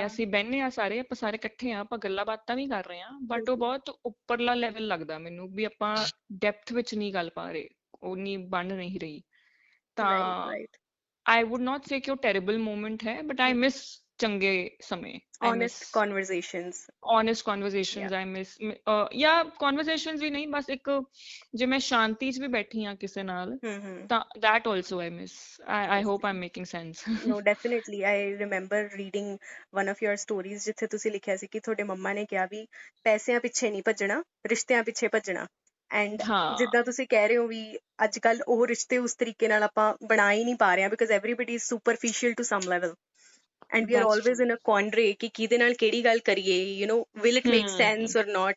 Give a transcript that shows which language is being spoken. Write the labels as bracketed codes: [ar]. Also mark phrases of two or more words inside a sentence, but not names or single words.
[pa] ਵੀ ਅਸੀਂ ਬਹਿਨੇ ਆ ਆਪਾਂ ਸਾਰੇ ਇਕੱਠੇ ਆ, ਆਪਾਂ ਗੱਲਾਂ ਬਾਤਾਂ ਵੀ ਕਰ ਰਹੇ ਆ, ਬਟ ਉਹ ਬਿਲਕੁਲ। ਬਹੁਤ ਉੱਪਰਲਾ ਲੈਵਲ ਲੱਗਦਾ ਮੈਨੂੰ ਵੀ ਆਪਾਂ ਡੈਪਥ ਵਿੱਚ ਨਹੀਂ ਗੱਲ ਪਾ ਰਹੇ, ਉਹ ਨਹੀਂ ਬਣ ਨਹੀਂ ਰਹੀ। ਰਾਈਟ ਤਾਂ ਰਾਈਟ। [en] I would not say [pa] ਕਿ ਉਹ [en] terrible moment ਹੈ, but I miss [pa] ਚੰਗੇ ਸਮੇਂ। [en] I miss honest conversations. honest ਯਾ conversations I miss। [pa] ਜਾਂ conversations ਵੀ ਨਹੀਂ, ਬਸ ਇੱਕ ਜੇ ਮੈਂ ਸ਼ਾਂਤੀ 'ਚ ਵੀ ਬੈਠੀ ਆ ਕਿਸੇ ਨਾਲ, ਤਾਂ [en] that also I miss। I hope I'm making sense। No, definitely. I remember reading one of your stories [pa] ਜਿੱਥੇ ਤੁਸੀਂ ਲਿਖਿਆ ਸੀ ਕਿ ਤੁਹਾਡੇ ਮੰਮਾ ਨੇ ਕਿਹਾ ਵੀ ਪੈਸਿਆਂ ਪਿੱਛੇ ਨਹੀਂ ਭੱਜਣਾ, ਰਿਸ਼ਤਿਆਂ ਪਿੱਛੇ ਭੱਜਣਾ। ਐਂਡ ਹਾਂ ਜਿੱਦਾਂ ਤੁਸੀਂ ਕਹਿ ਰਹੇ ਹੋ ਵੀ ਅੱਜ ਕੱਲ ਉਹ ਰਿਸ਼ਤੇ ਉਸ ਤਰੀਕੇ ਨਾਲ ਆਪਾਂ ਬਣਾ ਹੀ ਨਹੀਂ ਪਾ ਰਹੇ ਹਾਂ, [en] because everybody is superficial to some level and we are that's ਆਲਵੇਜ਼ true। in a quandary [pa] ਕਿ ਕਿਹਦੇ ਨਾਲ ਕਿਹੜੀ ਗੱਲ ਕਰੀਏ, [en] will it make sense or not.